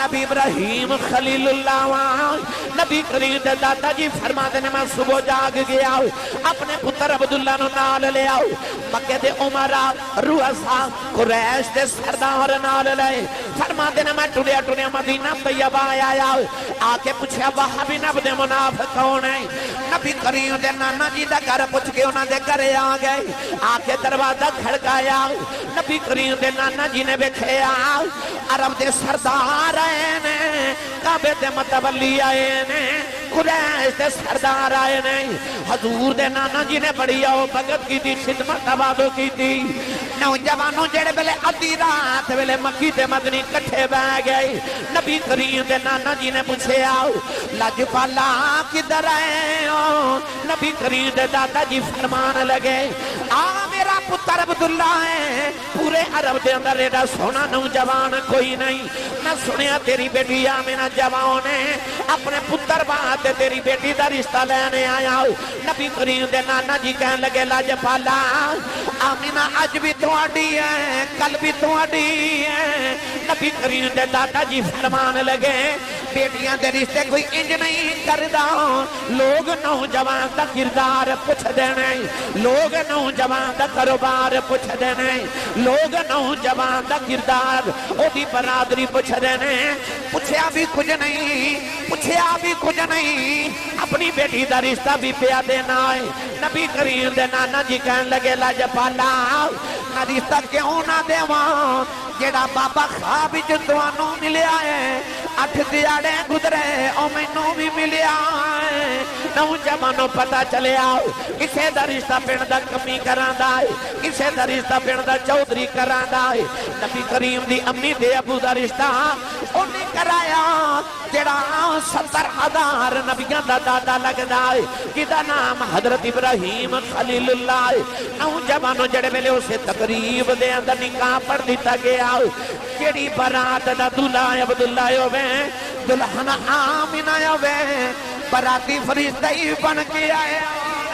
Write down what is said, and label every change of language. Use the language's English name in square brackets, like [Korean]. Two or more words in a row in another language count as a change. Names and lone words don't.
[Punjabi] نبی ابراہیم خلیل اللہ وان نبی کریم دے دادا جی فرماتے نے میں صبح جاگ گیا اپنے پتر عبداللہ نو نال لے آؤ مکہ دے عمرہ رؤسا قریش دے سردار نال لے فرماتے نے میں ٹریا مدینہ طیبہ آیا آ کے پوچھیا وہب بن عبد مناف کون ہے نبی کریم دے نانا جی دا گھر پوچھ کے انہاں دے گھر آ گئے آ کے دروازہ کھڑکایا نبی کریم دے نانا جی نے ویکھیا عرب دے سردار آئے نے کعبے دے متولی آئے نے قریش دے سردار آئے نے حضور دے نانا جی نے بڑی [Urdu] آؤ بھگت کی تھی [Punjabi] خدمت تبادو [Urdu] کی تھی [Punjabi] نوجوانوں جڑے بلے ادھی رات بلے مکی تے مدنی کٹھے بہ گئے نبی کریم دے نانا جی نے پوچھے آؤ لاجپالا کدھر آئے ہو نبی کریم دے دادا جی فرمان لگے میرا پتر عبداللہ ہے پورے عرب دے اندر ایڈا سونا نوجوان کوئی نہیں میں سنیا تیری بیٹی آمینہ جوان ہے اپنے پتر بات تیری بیٹی دا رشتہ لینے آیا نبی کریم دے نانا جی کہن لگے لاجپالا آمینہ اج بھی تواڈی ہے کل بھی تواڈی ہے نبی کریم دے دادا جی فرمان لگے بیٹیاں دے رشتے کوئی انج نہیں کردا لوگ نوجوان دا کردار پوچھ دینے لوگ نوجوان دا کاروبار پوچھ دینے لوگ نوجوان دا کردار او دی برادری پوچھ دینے پوچھیا بھی کچھ نہیں اپنی بیٹی دا رشتہ بھی پیا دینا ہے نبی کریم دے نانا جی کہن لگے لاجپالا نہ رشتہ کیوں نہ دیواں جیڑا بابا خواب وچ تانوں ملیا ہے 8 دیہاڑے گزرے او مینوں بھی ملیا ہے نوجوانوں پتہ چلیا کسے دا رشتہ پنڈ دا کمی کراندا ہے کسے دا رشتہ پنڈ دا چودھری کراندا ہے نبی کریم دی امی دے ابو دا رشتہ اونے کرایا جڑا 70,000 نبیاں دا دادا لگدا ہے جدا نام حضرت ابراہیم خلیل اللہ ہے نوجوانوں جڑے ویلے اسے تقریب دے اندر نکاح پڑھ دیتا گیا جڑی برات دا دلہا عبداللہ ہوئے دلہن آمینہ ہوئے براتی فرشتہ ہی بن کے آیا